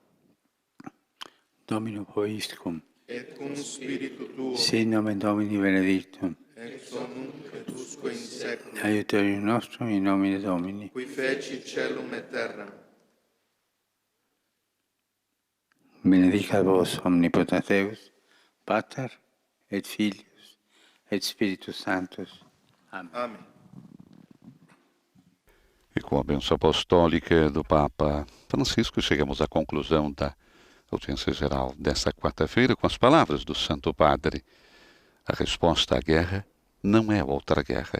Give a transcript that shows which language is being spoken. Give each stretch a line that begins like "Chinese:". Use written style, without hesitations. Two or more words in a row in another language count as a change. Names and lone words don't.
Latin: Domino vobiscum, et cum spiritu Tuo, sit nomen Domini benedictum, ex hoc nunc et usque in saeculum, aiuterium nostrum in nomine Domini, qui feci caelum et terram. Benedicat vos omnipotens Deus, Pater et Filius et Spiritus Sanctus.
Portuguese: Amém. Amém. E com a bênção apostólica do Papa Francisco, chegamos à conclusão da audiência geral desta quarta-feira com as palavras do Santo Padre. A resposta à guerra não é outra guerra.